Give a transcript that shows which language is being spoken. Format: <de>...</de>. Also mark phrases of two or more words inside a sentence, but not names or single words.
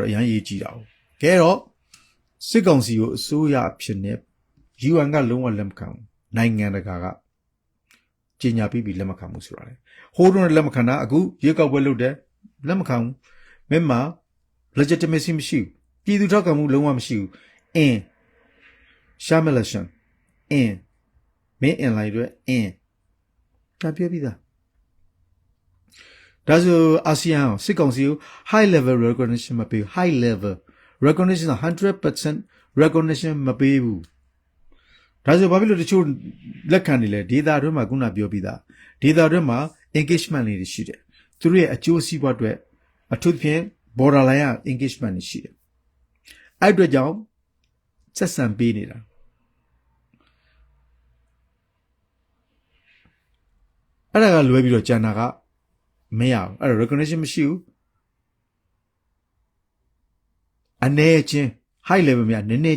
<my>အရင်ရေးကြည့်တာ။ကဲတော့စစ်ကောင်စီကိုအစိုးရအဖြစ်နဲ့ UN ကလုံးဝလက်မခံဘူး။နိုင်ငံတကာကကြေညာပြီးလက်မခံဘူးဆိုတာလေ။ဟိုးတုန်းကလက်မခံတာအခုရွေးကောက်ပွဲလုပ်တယ်လက်မခံဘူး။မြန်မာ legitimacy မရှိဘူး။ပြည်သူထောက်ခံမှုလုံးဝမရှိဘူး။Shamelashan မင်းအင်လိုက်တော့ဒါပြောပြီးသား ဒါဆိုအာဆီယံစစ်ကောင်စီကို</my> <en>high level recognition</en> <my>မပေးဘူး</my> <en>high level recognition 100% recognition</en> <my>မပေးဘူးဒါဆိုဘာဖြစ်လို့တချို့လက်ခံနေလဲဒေတာအတွင်းမှာခုနပြောပြီးသားဒေတာအတွင်းမှာ engagement တွေရှိတယ်သူတို့ရဲ့အကျိုးစီးပွားအတွက်အထူးသဖြင့်</my> <en>borderline engagement</en> <my>တွေရှိတယ်အဲ့အတွက်ကြောင့်ဆက်ဆံပေးနေတာ အဲ့ဒါကလွဲပြီးတော့ကျန်တာကမရဘူးအဲ့တော့ recognition မရှိဘူးအနေချင်း</my> <en>high level</en> <my>များနည်းနည်း</my>